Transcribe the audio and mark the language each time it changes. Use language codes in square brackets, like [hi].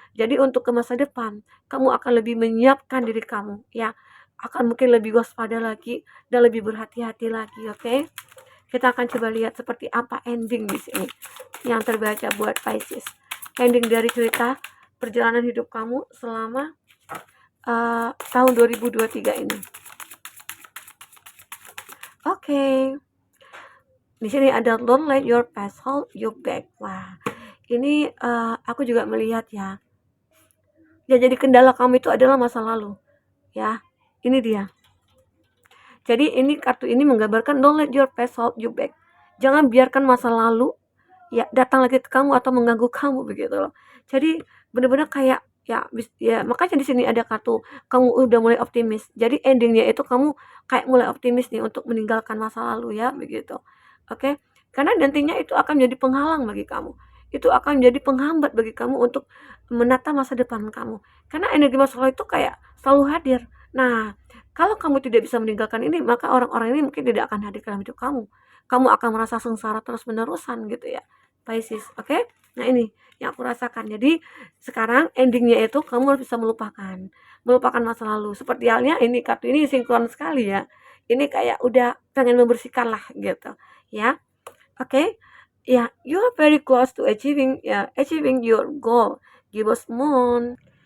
[id] Jadi untuk ke masa depan kamu akan lebih menyiapkan diri kamu ya, akan mungkin lebih waspada lagi dan lebih berhati-hati lagi, oke? Kita akan coba lihat seperti apa ending di sini yang terbaca buat Pisces. Ending dari cerita perjalanan hidup kamu selama tahun 2023 ini. Oke. Di sini ada [en] don't let your past hold you back. [id] Wah, ini aku juga melihat ya. Ya jadi kendala kamu itu adalah masa lalu. Ya, ini dia. Jadi ini kartu ini menggambarkan [en] don't let your past hold you back. [id] Jangan biarkan masa lalu ya datang lagi ke kamu atau mengganggu kamu begitu loh. Jadi benar-benar kayak ya makanya di sini ada kartu kamu udah mulai optimis. Jadi endingnya itu kamu kayak mulai optimis nih untuk meninggalkan masa lalu ya begitu. Oke? Karena nantinya itu akan menjadi penghalang bagi kamu. Itu akan menjadi penghambat bagi kamu untuk menata masa depan kamu. Karena energi masa lalu itu kayak selalu hadir. Nah, kalau kamu tidak bisa meninggalkan ini, maka orang-orang ini mungkin tidak akan hadir dalam hidup kamu. Kamu akan merasa sengsara terus-menerusan gitu ya, Pisces, oke? Nah ini yang aku rasakan. Jadi sekarang endingnya itu kamu harus bisa melupakan masa lalu. Seperti halnya ini kartu ini sinkron sekali ya. Ini kayak udah pengen membersihkan lah gitu, ya. Oke? [en] ya, you are very close to achieving your goal, Gibbous Moon.